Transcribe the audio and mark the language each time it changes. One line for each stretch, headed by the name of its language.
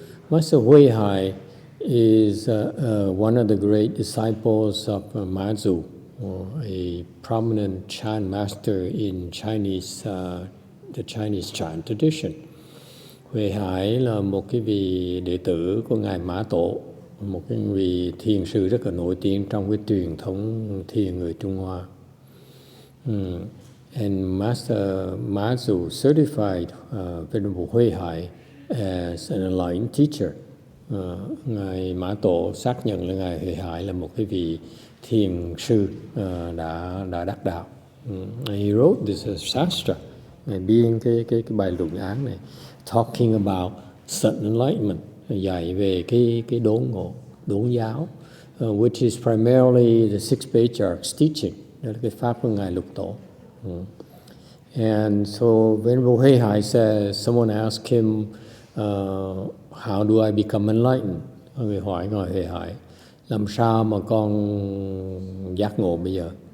English: Master YongHua is one of the great disciples of Mazu, a prominent chant master in Chinese, the Chinese chant tradition.
Vietnamese: HuiHai là một cái vị đệ tử của ngài Mã Tổ, một cái vị thiền sư rất là nổi tiếng trong cái truyền thống thiền người Trung Hoa.
English: And Master Mazu certified Venerable HuiHai as an enlightened teacher.
Vietnamese: Ngài Mã Tổ xác nhận là ngài HuiHai là một cái vị thiền sư đã đắc đạo.
English: He wrote this as Shastra,
Vietnamese: biên cái bài luận án này,
English: talking about sudden enlightenment,
Vietnamese: dạy về cái đốn ngộ, đốn giáo,
English: which is primarily the six patriarchs teaching,
Vietnamese: đó là cái pháp của ngài Lục Tổ.
English: And so Venerable HuiHai says, someone asked him, how do I become enlightened?
Vietnamese: Người hỏi ngài HuiHai, làm sao mà con giác ngộ bây giờ?